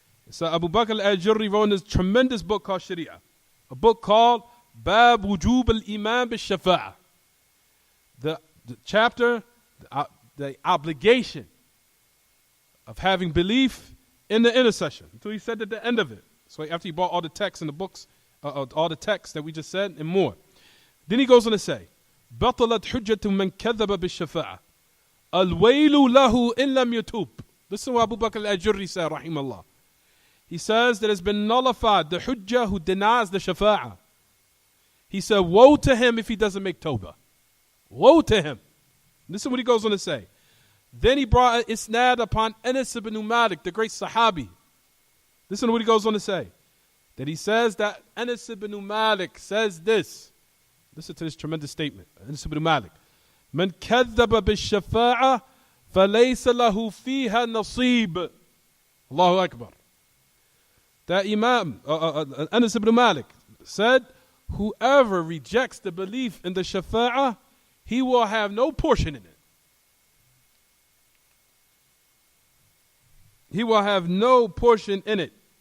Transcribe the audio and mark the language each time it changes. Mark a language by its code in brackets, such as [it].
[en] So Abu Bakr al-Ajurri wrote in this tremendous book called Shari'ah, a book called Bab Wujub al-Iman bil-Shafa'ah. The chapter, the obligation of having belief in the intercession. Until he said at the end of it. So after he brought all the texts in the books, all the texts that we just said and more. Then he goes on to say, [ar] بطلت حجة من كذب بالشفاعة الويل له إن لم يتوب. [en] Listen to what Abu Bakr al-Ajurri said, rahimahullah. He says that it's been nullified, the hujjah who denies the shafa'ah. He said, woe to him if he doesn't make tawbah. Woe to him. Listen what he goes on to say. Then he brought an isnad upon Anas ibn Malik, the great Sahabi. Listen to what he goes on to say. That he says that Anas ibn Malik says this. Listen to this tremendous statement. Anas ibn Malik. [ar] من كذب بالشفاعة فليس له فيها نصيب. Allahu Akbar. [en] That Imam, Anas ibn Malik, said, whoever rejects the belief in the shafa'ah, he will have no portion in it. He will have no portion in it.